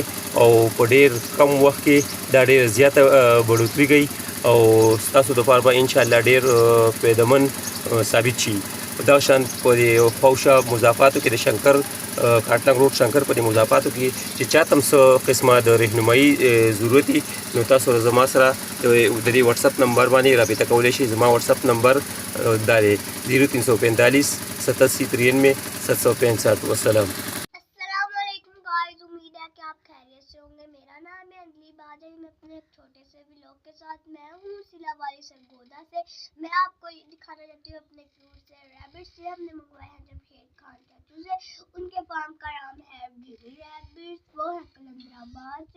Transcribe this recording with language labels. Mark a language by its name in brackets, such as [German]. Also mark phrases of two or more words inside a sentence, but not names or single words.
[Pashto] او په ډېر کم وخت کې دا ډېر زیاته بډوتري کوي او ستاسو دپاره به انشاءالله ډېر فایدهمند ثابت شي دا شان په خوشا مضافاتو کې د شنکر کارټن روډ شنکر په مضافاتو کې چې چاته هم څه قسمه د رهنمایي ضرورت وي نو تاسو زما سره د دې واتس اپ نمبر باندې رابطه کولی شئ زما واتس اپ نمبر دا دی 0345 8793 765 والسلام [Urdu] میرا نام ہے انجلی باجری. میں اپنے ایک چھوٹے سے ولاگ کے ساتھ میں ہوں سلاواری سرگودھا سے. میں آپ کو یہ دکھانا چاہتی ہوں اپنے کیوٹ سے ریبٹ سے ہم نے منگوائے ہیں جمشید خان چاچو سے. ان کے فارم کا نام ہے جمی ریبٹ، وہ ہے قلندرآباد سے.